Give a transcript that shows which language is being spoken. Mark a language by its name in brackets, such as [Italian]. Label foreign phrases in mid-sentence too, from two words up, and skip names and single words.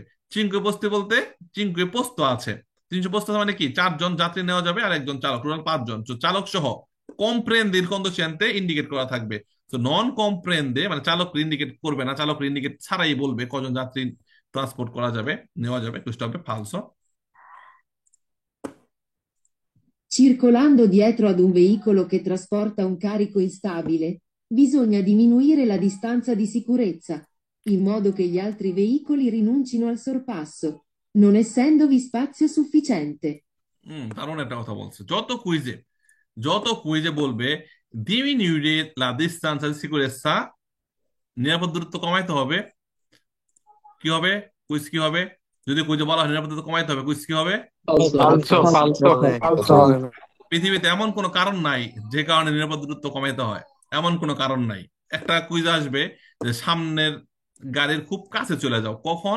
[Bangla] 5 পোস্তি বলতে 5 পোস্ত আছে, 300 পোস্ত মানে কি 4জন যাত্রী নেওয়া যাবে আর একজন চালক, টোটাল 5 জন। চালক সহ কম্প্রেন্দের কন্ডিশনতে ইন্ডিকেট করা থাকবে। তো নন কম্প্রেন্ডে মানে চালক ইন্ডিকেট করবে না, চালক ইন্ডিকেট ছাড়াই বলবে কজন যাত্রী ট্রান্সপোর্ট করা যাবে, নেওয়া যাবে, [Italian] questo è falso. Circolando dietro ad un veicolo che trasporta un carico instabile, bisogna diminuire la distanza di sicurezza, in modo che gli altri veicoli rinuncino al sorpasso, non essendovi spazio sufficiente. [Bangla] দারুণ একটা কথা বলছে। যত কুইজে বলবে [Italian] diminuire la distanza di sicurezza, [Bangla] নিরাপদ দূরত্ব কমাইতে হবে, কি হবে? কুইজ কি হবে? যদি কুইজে বলা হয় নিরাপদ দূরত্ব কমাইতে হবে, কুইজ কি হবে? [Italian] falso falso falso হবে। [Bangla] পৃথিবীতে এমন কোনো কারণ নাই যে কারণে নিরাপদ দূরত্ব কমাইতে হয়, এমন কোনো কারণ নাই। একটা কুইজ আসবে যে সামনের গাড়ির খুব কাছে চলে যাও, কখন?